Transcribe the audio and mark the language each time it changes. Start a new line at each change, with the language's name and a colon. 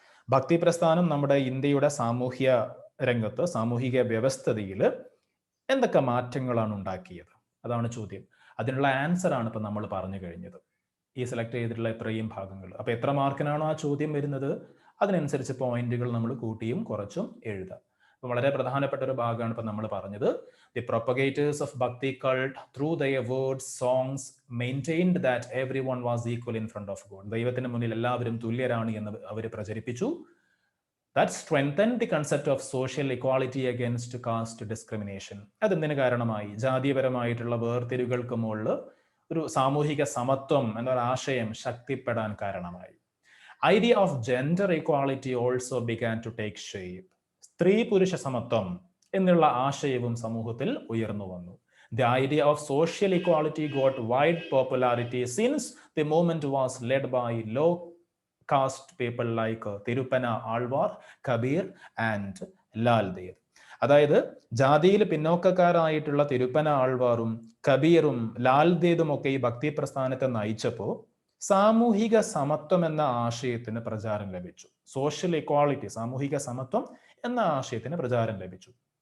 Malayalam: ഭക്തി പ്രസ്ഥാനം നമ്മുടെ ഇന്ത്യയുടെ സാമൂഹ്യ രംഗത്ത്, സാമൂഹിക വ്യവസ്ഥിതിയിൽ എന്തൊക്കെ മാറ്റങ്ങളാണ് ഉണ്ടാക്കിയത്? അതാണ് ചോദ്യം. അതിനുള്ള ആൻസർ ആണ് ഇപ്പൊ നമ്മൾ പറഞ്ഞു കഴിഞ്ഞത്, ഈ സെലക്ട് ചെയ്തിട്ടുള്ള ഇത്രയും ഭാഗങ്ങൾ. അപ്പൊ എത്ര മാർക്കിനാണോ ആ ചോദ്യം വരുന്നത് അതിനനുസരിച്ച് പോയിന്റുകൾ നമ്മൾ കൂട്ടിയും കുറച്ചും എഴുതാം. അപ്പൊ വളരെ പ്രധാനപ്പെട്ട ഒരു ഭാഗമാണ് ഇപ്പൊ നമ്മൾ പറഞ്ഞത്.
English: The propagators of Bhakti cult, through their words, songs, maintained that everyone was equal in front of God.
Malayalam: ദൈവത്തിന് മുന്നിൽ എല്ലാവരും തുല്യരാണ് എന്ന് അവർ പ്രചരിപ്പിച്ചു.
English: That strengthened the concept of social equality against caste discrimination.
Malayalam: അതെന്തിന് കാരണമായി? ജാതീയപരമായിട്ടുള്ള വേർതിരിവുകൾക്ക് മുകളിൽ ഒരു സാമൂഹിക സമത്വം എന്നൊരു ആശയം ശക്തിപ്പെടാൻ കാരണമായി.
English: Idea of gender equality also began to take shape.
Malayalam: സ്ത്രീ പുരുഷ സമത്വം എന്നുള്ള ആശയവും സമൂഹത്തിൽ ഉയർന്നു വന്നു.
English: The idea of social equality got wide popularity since the movement was led by low caste people like Tiruppan Alvar, Kabir and Lal Ded.
Malayalam: അതായത് ജാതിയിൽ പിന്നോക്കക്കാരായിട്ടുള്ള തിരുപ്പന ആൾവാറും കബീറും ലാൽ ദേദും ഒക്കെ ഈ ഭക്തി പ്രസ്ഥാനത്തെ നയിച്ചപ്പോൾ സാമൂഹിക സമത്വം എന്ന ആശയത്തിന് പ്രചാരം ലഭിച്ചു. സോഷ്യൽ ഇക്വാളിറ്റി, സാമൂഹിക സമത്വം എന്ന ആശയത്തിന് പ്രചാരം ലഭിച്ചു.